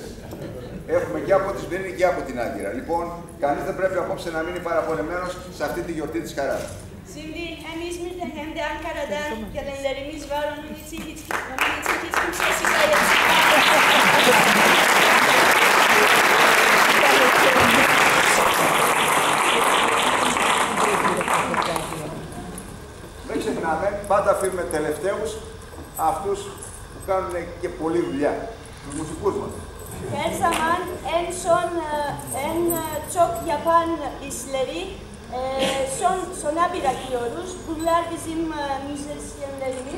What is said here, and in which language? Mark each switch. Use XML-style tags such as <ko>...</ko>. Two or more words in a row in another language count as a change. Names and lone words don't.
<el>Έχουμε και από τη Σμύρνη και από την Άγκυρα. Λοιπόν, κανείς δεν πρέπει απόψε να μείνει παραπονεμένος σε αυτή τη γιορτή της χαράς.</el> <tr>Şimdi hem İzmir'de hem de Ankara'da gelenlerimiz var. Onun için hiç kimse şikayet</tr> <el>Δεν ξεχνάμε, πάντα αφήνουμε τελευταίους αυτούς που κάνουν και πολλή δουλειά, τους μουσικούς μας.</el> <tr>Her zaman en çok yapan işleri sona bırakıyoruz. Bunlar bizim müzisyenlerimiz.</tr>